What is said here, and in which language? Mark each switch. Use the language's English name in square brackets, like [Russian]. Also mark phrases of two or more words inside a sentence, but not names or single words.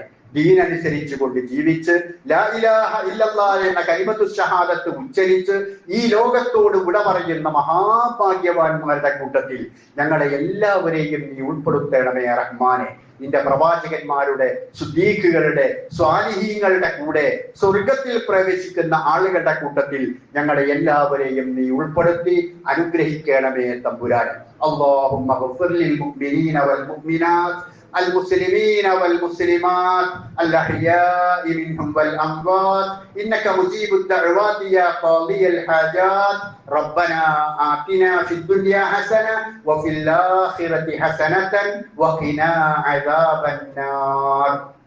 [Malayalam] ദീനനുസരിച്ചു കൊണ്ട് ജീവിച്ച് ലാ ഇലാഹ ഇല്ലല്ലാഹ് എന്ന കലിമത്തു ഷഹാദത്ത് ഉച്ചരിച്ച് ഈ ലോകത്തോട് വിട പറയുന്ന മഹാഭാഗ്യവാന്മാരുടെ കൂട്ടത്തിൽ ഞങ്ങളെ എല്ലാവരെയും നീ ഉൾപ്പെടുത്തണമേ റഹ്മാനെ. നിന്റെ പ്രവാചകന്മാരുടെ, സുദ്ദീഖുകളുടെ, സ്വാലിഹീങ്ങളുടെ കൂടെ സ്വർഗത്തിൽ പ്രവേശിക്കുന്ന ആളുകളുടെ കൂട്ടത്തിൽ ഞങ്ങളെ എല്ലാവരെയും നീ ഉൾപ്പെടുത്തി അനുഗ്രഹിക്കണമേ തമ്പുരാൻ. [Arabic] اللهم اغفر للمؤمنين والمؤمنات المسلمين والمسلمات الأحياء منهم والأموات إنك مجيب الدعوات يا قاضي الحاجات. ربنا آتنا في الدنيا حسنة وفي الآخرة حسنة وقنا عذاب النار.